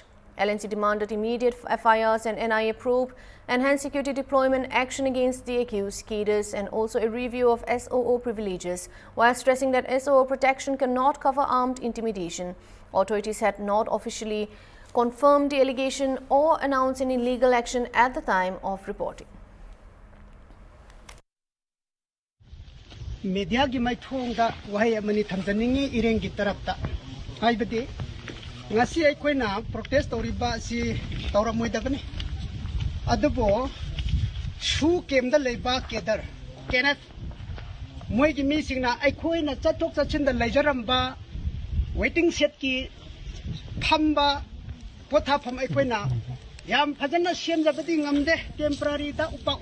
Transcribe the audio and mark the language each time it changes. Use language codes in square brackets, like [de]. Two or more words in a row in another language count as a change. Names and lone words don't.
[en] LNC demanded immediate FIRs and NIA probe, enhanced security deployment, action against the accused cadres, and also a review of SOO privileges, while stressing that SOO protection cannot cover armed intimidation. Authorities had not officially confirmed the allegation or announced any legal action at the time of reporting. [mni] Media ki mai thongda wahai amani thamjaningi Ireng ki tarapta haibadi ngasi aikoina protest toriba si tauramoi adubo shu kemda leiba kedar kenat moi ki mi singna aikoina chatok chachinda leijaramba waiting set ki phamba potha pham aikoina yam phajana semjabadi ngamde temporary da upak